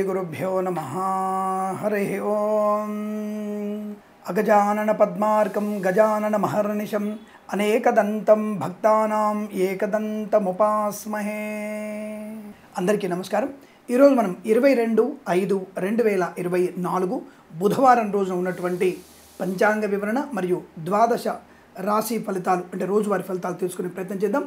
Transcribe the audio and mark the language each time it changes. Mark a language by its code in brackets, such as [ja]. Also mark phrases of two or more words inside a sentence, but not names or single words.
[sa] श्रीगुरुभ्यो नमः। हरिः ओम्। अगजानन पद्मार्कं गजानन महर्निशम् अनेकदन्तं भक्तानां एकदन्तमुपास्महे. [te] అందరికీ నమస్కారం. ఈరోజు మనం 22/5/2024 బుధవారం రోజున ఉన్నటువంటి పంచాంగ వివరణ మరియు ద్వాదశ రాశి ఫలితాలు అంటే రోజువారీ ఫలితాలు తెలుసుకునే ప్రయత్నం చేద్దాం.